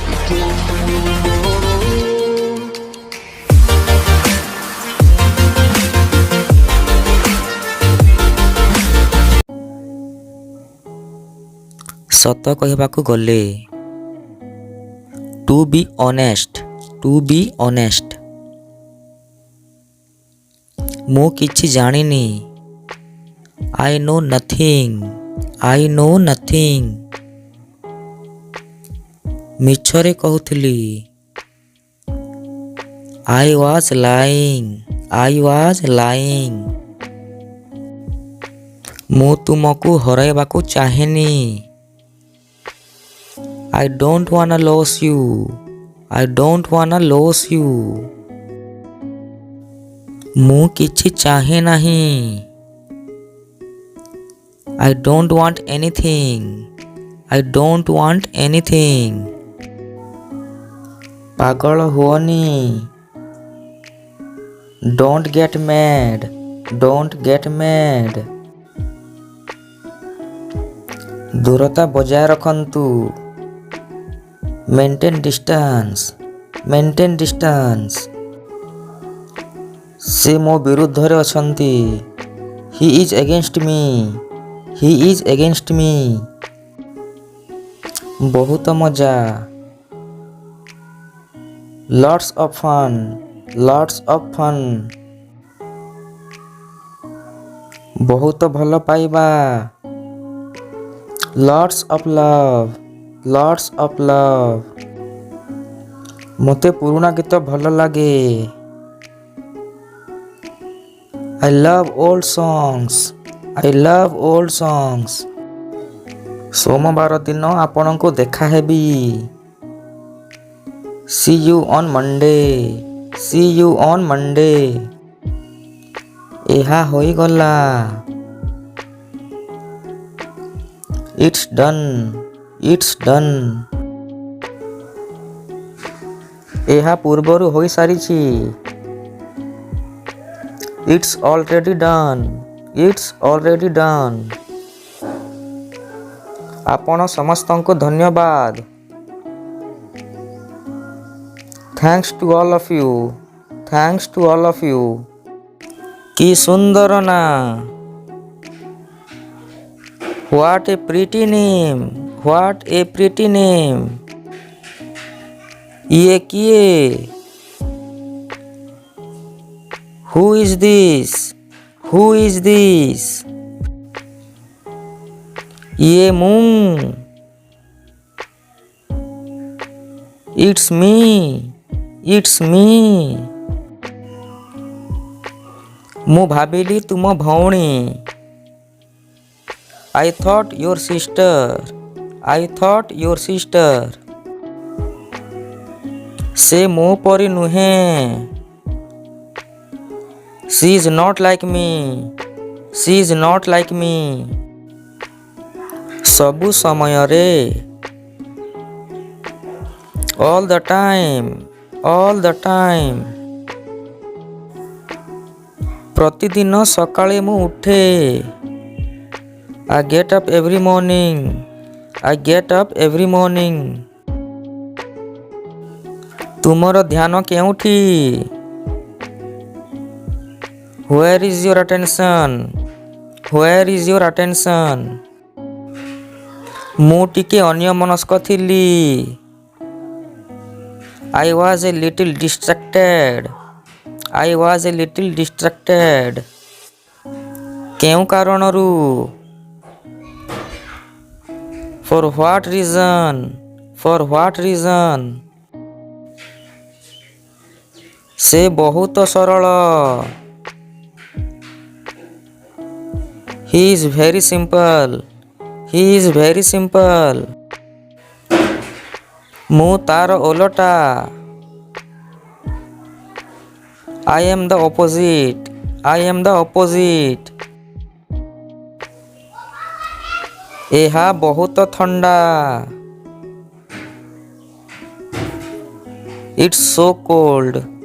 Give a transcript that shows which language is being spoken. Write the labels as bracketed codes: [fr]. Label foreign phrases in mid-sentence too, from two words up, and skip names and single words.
[or] ସତ କହିବାକୁ ଗଲେ [en] to be honest [or] ମୁଁ କିଛି ଜାଣିନି। [en] I know nothing [or] ମିଛରେ କହୁଥିଲି। [en] I was lying [or] ମୁଁ ତୁମକୁ ହରାଇବାକୁ ଚାହେଁନି। [en] I don't wanna lose you [or] ମୁଁ କିଛି ଚାହେଁ ନାହିଁ। [en] I don't want anything [or] ପାଗଳ ହୁଅନି। [en] Don't get mad [or] ଦୂରତା ବଜାୟ ରଖନ୍ତୁ। [en] maintain distance [or] ସେ ମୋ ବିରୁଦ୍ଧରେ ଅଛନ୍ତି। [en] he is against me [or] ବହୁତ ମଜା। [en] lots of fun [or] ବହୁତ ଭଲ ପାଇବା। [en] lots of love [or] ମୋତେ ପୁରୁଣା ଗୀତ ଭଲ ଲାଗେ। [en] I love old songs [or] ସୋମବାର ଦିନ ଆପଣଙ୍କୁ ଦେଖା ହେବି। [en] see you on Monday [or] ଏହା ହୋଇଗଲା। [en] it's done [or] ଏହା ପୂର୍ବରୁ ହୋଇସାରିଛି। [en] it's already done [or] ଆପଣ ସମସ୍ତଙ୍କୁ ଧନ୍ୟବାଦ। [en] thanks to all of you [or] କି ସୁନ୍ଦର ନା। [en] what a pretty name [or] ଇଏ କିଏ? [en] who is this [or] ଇଏ ମୁଁ। [en] it's me [or] ମୁଁ ଭାବିଲି ତୁମ ଭଉଣୀ। [en] I thought your sister [or] ସେ ମୋ ପରି ନୁହେଁ। [en] she is not like me [or] ସବୁ ସମୟରେ। [en] all the time [or] ପ୍ରତିଦିନ ସକାଳେ ମୁଁ ଉଠେ। [en] I get up every morning [or] ତୁମର ଧ୍ୟାନ କେଉଁଠି? [en] where is your attention [or] ମୁଁ ଟିକେ ଅନ୍ୟମନସ୍କ ଥିଲି। [en] I was a little distracted [or] କେଉଁ କାରଣରୁ? [en] for what reason [or] ସେ ବହୁତ ସରଳ। [en] he is very simple [or] ମୁଁ ତାର ଓଲଟା। [en] I am the opposite [or] ଏହା ବହୁତ ଥଣ୍ଡା। [en] it's so cold